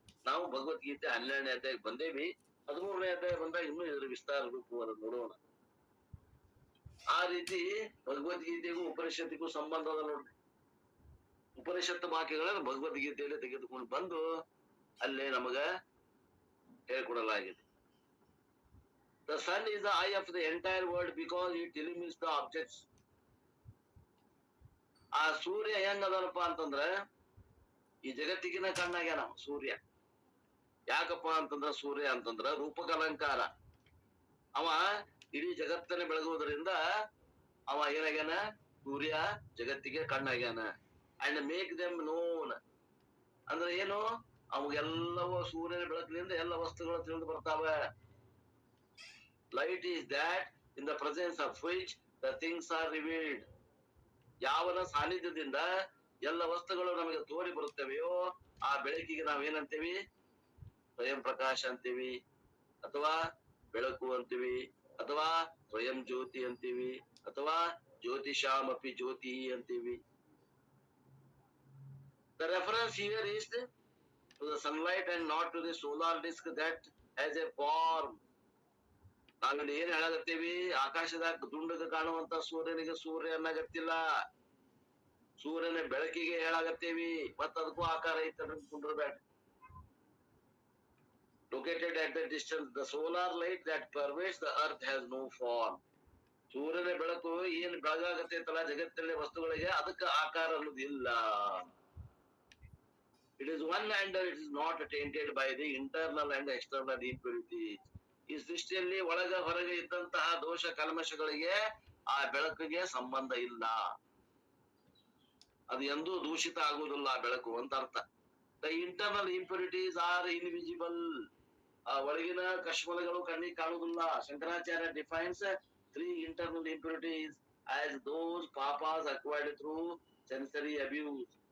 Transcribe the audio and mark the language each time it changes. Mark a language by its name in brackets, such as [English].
[Kannada] ನಾವು ಭಗವದ್ಗೀತೆ 12ನೇ ಅಧ್ಯಾಯಕ್ಕೆ ಬಂದೇವಿ. 13ನೇ ಅಧ್ಯಾಯ ಬಂದಾಗ ಇನ್ನೂ ಇದರ ವಿಸ್ತಾರ ರೂಪವನ್ನು ನೋಡೋಣ. ಆ ರೀತಿ ಭಗವದ್ಗೀತೆಗೂ ಉಪನಿಷತ್ತಿಗೂ ಸಂಬಂಧ ಅದ ನೋಡ್ರಿ. ಉಪನಿಷತ್ತು ವಾಕ್ಯಗಳನ್ನು ಭಗವದ್ಗೀತೆಯಲ್ಲಿ ತೆಗೆದುಕೊಂಡು ಬಂದು ಅಲ್ಲೇ ನಮಗ ಹೇಳ್ಕೊಡಲಾಗಿದೆ. [English] The sun is the eye of the entire world because it illumines the objects. [Kannada] ಆ ಸೂರ್ಯ ಹೆಂಗದನಪ್ಪ ಅಂತಂದ್ರ ಈ ಜಗತ್ತಿಗಿನ ಕಣ್ಣಾಗ್ಯಾನ ಸೂರ್ಯ. ಯಾಕಪ್ಪ ಅಂತಂದ್ರ ಸೂರ್ಯ ಅಂತಂದ್ರ ರೂಪಕಲಂಕಾರ. ಅವ ಇಡೀ ಜಗತ್ತನ್ನ ಬೆಳಗುವುದರಿಂದ ಅವ ಏನಾಗ್ಯಾನ, ಸೂರ್ಯ ಜಗತ್ತಿಗೆ ಕಣ್ಣಾಗ್ಯಾನ. [English] and make them known [Kannada] ಅಂದ್ರೆ ಏನು, ಅವಾಗೆಲ್ಲವೂ ಸೂರ್ಯನ ಬೆಳಕಿನಿಂದ ಎಲ್ಲ ವಸ್ತುಗಳು ತಿಳಿದು ಬರ್ತಾವ. [English] Light is that in the presence of which the things are revealed. [Kannada] ಯಾವನ ಸಾನ್ನಿಧ್ಯದಿಂದ ಎಲ್ಲ ವಸ್ತುಗಳು ನಮಗೆ ತೋರಿ ಬರುತ್ತವೆಯೋ ಆ ಬೆಳಕಿಗೆ ನಾವೇನಂತೀವಿ, ಸ್ವಯಂ ಪ್ರಕಾಶ ಅಂತೀವಿ, ಅಥವಾ ಬೆಳಕು ಅಂತೀವಿ, ಅಥವಾ ಸ್ವಯಂ ಜ್ಯೋತಿ ಅಂತೀವಿ, ಅಥವಾ ಜ್ಯೋತಿಷಾಮಪಿ ಜ್ಯೋತಿ ಅಂತೀವಿ. [English] The reference here is to the sunlight and not to the solar disk that has a form. [Kannada] ನಾವಿಲ್ಲಿ ಏನ್ ಹೇಳಾಗತ್ತೀವಿ, ಆಕಾಶದಾಗ ದುಂಡಗ ಕಾಣುವಂತ ಸೂರ್ಯನಿಗೆ ಸೂರ್ಯ ಅನ್ನಗತ್ತಿಲ್ಲ, ಸೂರ್ಯನ ಬೆಳಕಿಗೆ ಹೇಳಾಗತ್ತೀವಿ. ಮತ್ತ ಅದಕ್ಕೂ ಆಕಾರ ಐತೆ ಕುಂಡ್ರಬೇಡ. [English] Located at the distance, the solar light that pervades the earth has no form. [Kannada] ಸೂರ್ಯನ ಬೆಳಕು ಏನ್ ಬೆಳಗಾಗತ್ತೈತಲ್ಲ ಜಗತ್ತಲ್ಲಿ ವಸ್ತುಗಳಿಗೆ, ಅದಕ್ಕೆ ಆಕಾರ ಅನ್ನೋದಿಲ್ಲ. [English] It is one and it is not tainted by the internal and external impurities. [Kannada] ಈ ಸೃಷ್ಟಿಯಲ್ಲಿ ಒಳಗ ಹೊರಗೆ ಇದ್ದಂತಹ ದೋಷ ಕಲ್ಮಶಗಳಿಗೆ ಆ ಬೆಳಕಿಗೆ ಸಂಬಂಧ ಇಲ್ಲ. ಅದು ಎಂದೂ ದೂಷಿತ ಆಗುವುದಿಲ್ಲ ಆ ಬೆಳಕು ಅಂತ ಅರ್ಥ. [English] The internal impurities are invisible. [Kannada] ಆ ಒಳಗಿನ ಕಶ್ಮಲಗಳು ಕಣ್ಣಿಗೆ ಕಾಣುವುದಿಲ್ಲ. [English] Shankaracharya defines 3 internal impurities as those papas acquired through sensory abuse.